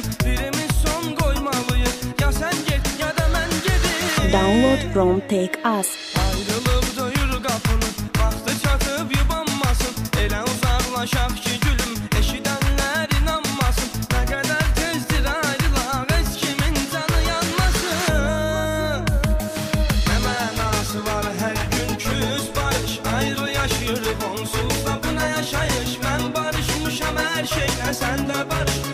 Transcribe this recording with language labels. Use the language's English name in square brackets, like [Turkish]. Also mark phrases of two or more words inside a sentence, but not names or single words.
[Azerbaijani] Birimiz son qoymalıyıq, ya sən get ya da mən gedim. [English] Download from Take Us. [Azerbaijani] Ayrılıb döyür qapını, vaxtı çatıb yubanmasın. Elə uzaqlaşaq ki gülüm, eşidənlər inanmasın. Nə qədər tezdir ayrılaq, heç kimin canı yanmasın. [Turkish] Ne manası var her gün küs barış. Ayrı yaşıyoruz onsuz da buna yaşayış. Ben barışmışam her şeyle sen de barış.